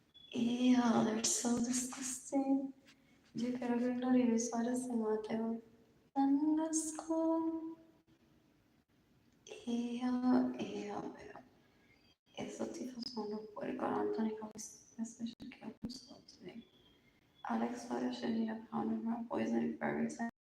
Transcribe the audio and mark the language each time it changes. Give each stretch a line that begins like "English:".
English: Ew, they're so disgusting.
Spanish: Yo quiero que Gloria Bizarre se mate hoy. Tan asco. Ew. Esos tipos son los puercos.
English: Anthony Hopkins should kill himself today. Alex Suarez should eat a pound of raw poison for every time.